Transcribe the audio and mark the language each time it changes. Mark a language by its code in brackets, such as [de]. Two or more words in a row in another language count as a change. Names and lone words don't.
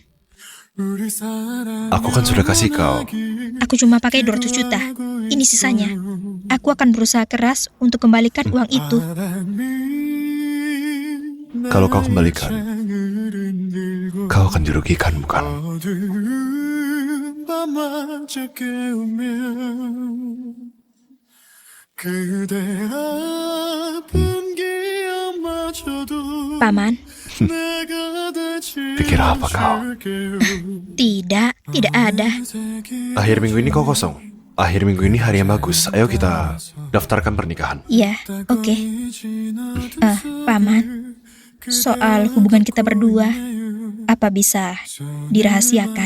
[id] Aku kan sudah kasih kau. Aku cuma pakai 200 juta. Ini sisanya. Aku akan berusaha keras untuk kembalikan uang itu. Kalau kau kembalikan, kau akan dirugikan, bukan? [ko] 어두운 밤마저 깨우면 그대 아픈 기억마저도 [id] Paman, [ko] 내가 대신 [id] Pikir apa kau? tidak ada. Akhir minggu ini kau kosong. Akhir minggu ini hari yang bagus. Ayo kita daftarkan pernikahan. Iya, oke. Paman, soal hubungan kita berdua, apa bisa dirahasiakan?